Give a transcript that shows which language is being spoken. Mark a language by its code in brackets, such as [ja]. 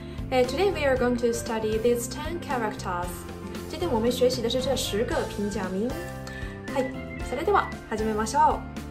[en] Today we are going to study these 10 characters. [zh] 今天我们学习的是这10个平假名。 [ja] はい、それでは始めましょう。